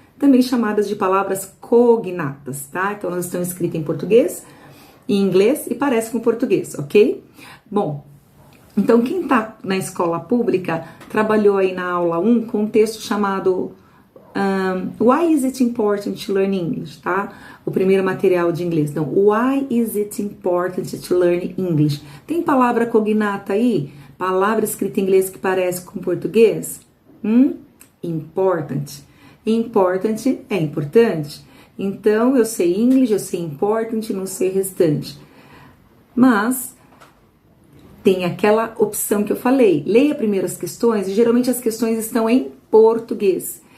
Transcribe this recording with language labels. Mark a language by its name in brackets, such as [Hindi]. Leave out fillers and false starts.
[Portuguese] Também chamadas de palavras cognatas, tá? Então, elas estão escritas em português, em inglês e parecem com português, ok? Bom, então quem tá na escola pública trabalhou aí na aula 1 com um texto chamado [English] Why is it important to learn English, [Portuguese] tá? O primeiro material de inglês. Então, [English] why is it important to learn English? [Portuguese] Tem palavra cognata aí? Palavra escrita em inglês que parece com português? Important. Important é importante. Então, eu sei English, eu sei important, não sei restante. Mas tem aquela opção que eu falei. Leia primeiro as questões, e geralmente as questões estão em português.